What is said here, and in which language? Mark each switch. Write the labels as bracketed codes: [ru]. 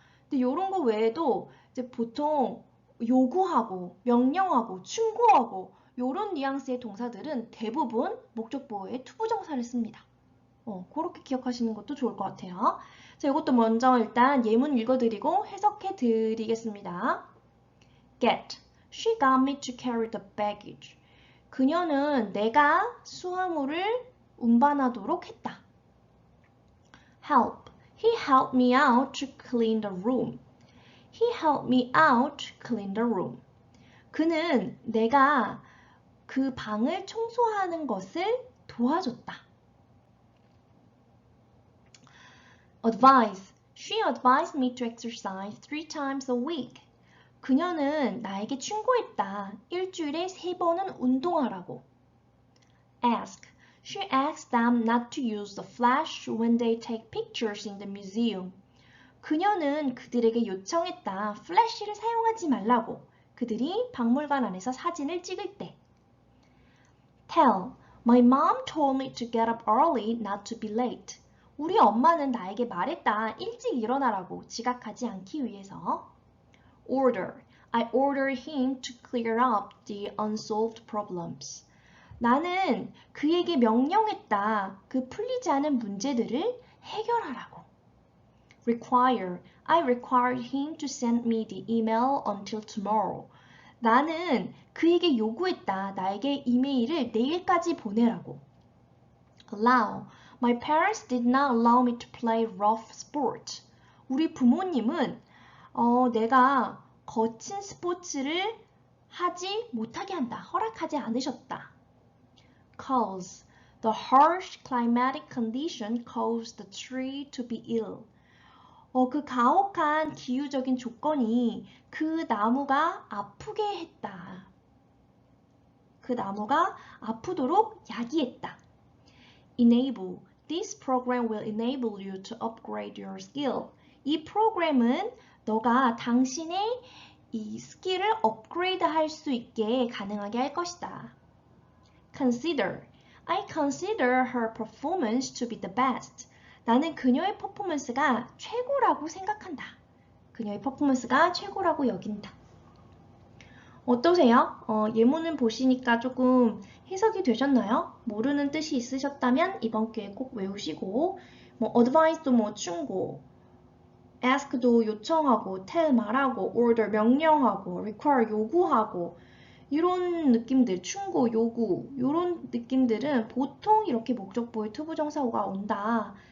[ko] 근데 이런 거 외에도 이제 보통 요구하고, 명령하고, 충고하고 이런 뉘앙스의 동사들은 대부분 목적 보어에 투부정사를 씁니다. 그렇게 기억하시는 것도 좋을 것 같아요. 자, 이것도 먼저 일단 예문 읽어드리고 해석해 드리겠습니다. [en] Get. She got me to carry the baggage. [ko] 그녀는 내가 수화물을 운반하도록 했다. [en] Help. He helped me out to clean the room. He helped me out to clean the room. [ko] 그는 내가 그 방을 청소하는 것을 도와줬다. [en] Advise. She advised me to exercise 3 times a week. [ko] 그녀는 나에게 충고했다. 일주일에 3번은 운동하라고. [en] Ask. She asked them not to use the flash when they take pictures in the museum. [ko] 그녀는 그들에게 요청했다. 플래시를 사용하지 말라고. 그들이 박물관 안에서 사진을 찍을 때. [en] Tell. My mom told me to get up early, not to be late. [ko] 우리 엄마는 나에게 말했다. 일찍 일어나라고. 지각하지 않기 위해서. Order. [en] I ordered him to clear up the unsolved problems. [ko] 나는 그에게 명령했다. 그 풀리지 않은 문제들을 해결하라고. [en] Require. I required him to send me the email until tomorrow. [ko] 나는 그에게 요구했다. 나에게 이메일을 내일까지 보내라고. [en] Allow. My parents did not allow me to play rough sport. [ko] 우리 부모님은 내가 거친 스포츠를 하지 못하게 한다. 허락하지 않으셨다. Cause. [en] The harsh climatic condition caused the tree to be ill. [ko] 그 가혹한 기후적인 조건이 그 나무가 아프게 했다. 그 나무가 아프도록 야기했다. [en] Enable. This program will enable you to upgrade your skill. [ko] 이 프로그램은 너가 당신의 이 스킬을 업그레이드 할 수 있게 가능하게 할 것이다. [en] consider. I consider her performance to be the best. [ko] 나는 그녀의 퍼포먼스가 최고라고 생각한다. 그녀의 퍼포먼스가 최고라고 여긴다. 어떠세요? 예문을 보시니까 조금 해석이 되셨나요? 모르는 뜻이 있으셨다면 이번 기회에 꼭 외우시고 뭐 advice도 뭐 충고, ask도 요청하고, tell 말하고, order 명령하고, require 요구하고 이런 느낌들, 충고, 요구 이런 느낌들은 보통 이렇게 목적보의 투부정사어가 온다.